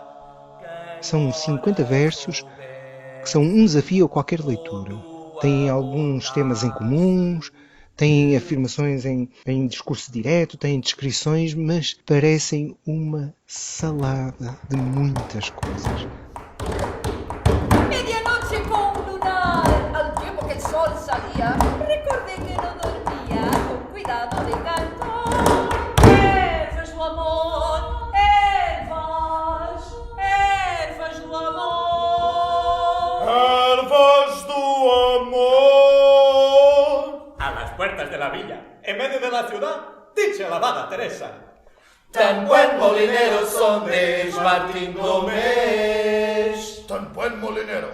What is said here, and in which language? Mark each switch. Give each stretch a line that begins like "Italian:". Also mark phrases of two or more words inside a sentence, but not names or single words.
Portuguese: São 50 versos que são um desafio a qualquer leitura. Têm alguns temas em comuns, têm afirmações em discurso direto, têm descrições, mas parecem uma salada de muitas coisas.
Spanish: Medianoche con un lunar, al tiempo que el sol salía, recordé que no dormía, con cuidado de canto.
Portuguese: Ervas do amor, ervas do amor. Ervas do amor.
Spanish: A las puertas de la villa, en medio de la ciudad, dicha la abada Teresa. Tan buen molinero son de Martín Gómez. Tan buen molinero.